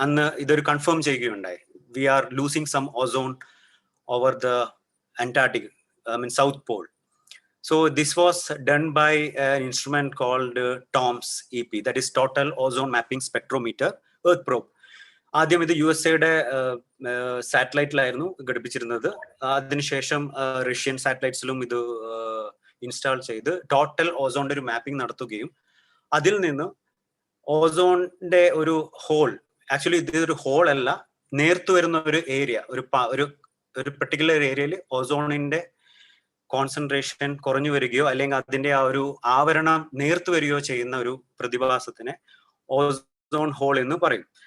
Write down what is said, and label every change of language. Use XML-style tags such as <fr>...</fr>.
<ml>അന്ന് ഇതൊരു കൺഫേം ചെയ്യുകയുണ്ടായി.</ml> <en>We are losing some ozone over the Antarctic, south pole. So this was done by an instrument called TOMS EP, that is Total Ozone Mapping Spectrometer, Earth Probe.</en> <ml>ആദ്യം ഇത് USA-യുടെ സാറ്റലൈറ്റിലായിരുന്നു ഘടിപ്പിച്ചിരുന്നത്. അതിനുശേഷം Russian സാറ്റലൈറ്റ്സിലും ഇത് install ചെയ്ത് total ഓസോണിന്റെ ഒരു mapping നടത്തുകയും അതിൽ നിന്ന് ഓസോണിന്റെ ഒരു ഹോൾ, ആക്ച്വലി ഇതൊരു ഹോൾ അല്ല, നേർത്തു വരുന്ന ഒരു ഏരിയ, ഒരു പെർട്ടിക്കുലർ ഏരിയയിൽ ഓസോണിന്റെ കോൺസെൻട്രേഷൻ കുറഞ്ഞു വരികയോ അല്ലെങ്കിൽ അതിന്റെ ആ ഒരു ആവരണം നേർത്തു വരികയോ ചെയ്യുന്ന ഒരു പ്രതിഭാസത്തിനെ ഓസോൺ ഹോൾ എന്ന് പറയും.</ml>